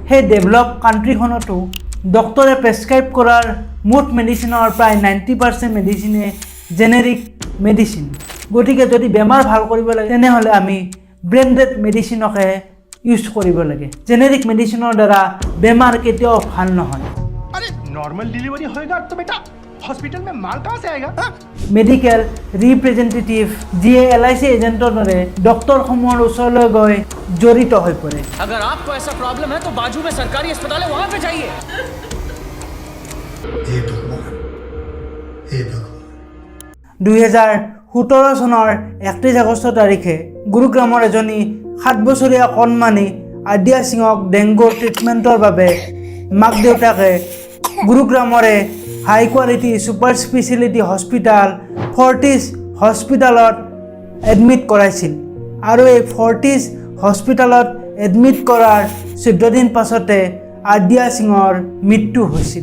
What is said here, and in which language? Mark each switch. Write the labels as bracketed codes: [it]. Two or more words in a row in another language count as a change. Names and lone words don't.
[as] সেই ডেভেলপ কাণ্ট্ৰিখনতো ডক্টৰে প্ৰেছক্ৰাইব কৰাৰ মুঠ মেডিচিনৰ প্ৰায় 90% মেডিচিনে [en] generic medicine. [as] গতিকে যদি বেমাৰ ভাল কৰিব লাগে তেনেহ'লে আমি ব্ৰেণ্ডেড মেডিচিনকে ইউজ কৰিব লাগে। জেনেৰিক মেডিচিনৰ দ্বাৰা বেমাৰ কেতিয়াও ভাল নহয়। [hi] अरे [en] normal delivery [hi] होएगा तो बेटा हॉस्पिटल में माल कहाँ से आएगा? [en] medical representative [as] যিয়ে LIC এজেণ্টৰ দৰে ডক্টৰসমূহৰ ওচৰলৈ গৈ জড়িত হৈ পৰে। [hi] अगर आपको ऐसा प्रॉब्लम है तो बाजू में सरकारी अस्पताल है, वहां पे जाइए। हे भगवान, हे भगवान। [as] 2017 চনৰ 31 আগষ্ট তাৰিখে গুৰুগ্ৰামৰ এজনী 7 বছৰীয়া কণমানি আদিয়া সিঙক ডেংগুৰ ট্ৰিটমেণ্টৰ বাবে মাক দেউতাকে গুৰুগ্ৰামৰে [en] high quality super speciality hospital [as] ফৰ্টিছ হস্পিটেলত এডমিট কৰাইছিল আৰু এই ফৰ্টিছ হস্পিটেলত এডমিট কৰাৰ 14 দিন পাছতে আদিয়া সিঙৰ মৃত্যু হৈছিল।